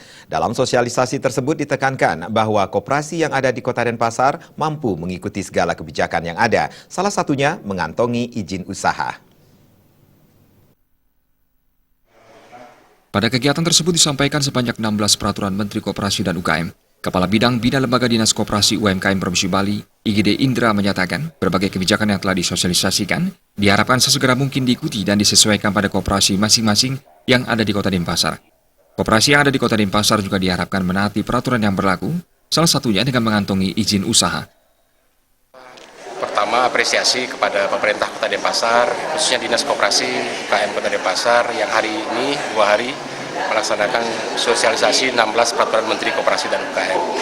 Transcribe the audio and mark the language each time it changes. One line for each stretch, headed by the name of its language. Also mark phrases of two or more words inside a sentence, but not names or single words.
Indonesian: Dalam sosialisasi tersebut ditekankan bahwa koperasi yang ada di Kota Denpasar mampu mengikuti segala kebijakan yang ada, salah satunya mengantongi izin usaha. Pada kegiatan tersebut disampaikan sebanyak 16 peraturan Menteri Koperasi dan UKM. Kepala Bidang Bina Lembaga Dinas Koperasi UMKM Provinsi Bali, IGD Indra menyatakan berbagai kebijakan yang telah disosialisasikan diharapkan sesegera mungkin diikuti dan disesuaikan pada koperasi masing-masing yang ada di Kota Denpasar. Koperasi yang ada di Kota Denpasar juga diharapkan menaati peraturan yang berlaku, salah satunya dengan mengantongi izin usaha. Pertama, apresiasi kepada pemerintah Kota Denpasar, khususnya Dinas Koperasi UKM Kota Denpasar yang hari ini 2 hari melaksanakan sosialisasi 16 peraturan Menteri Koperasi dan UKM.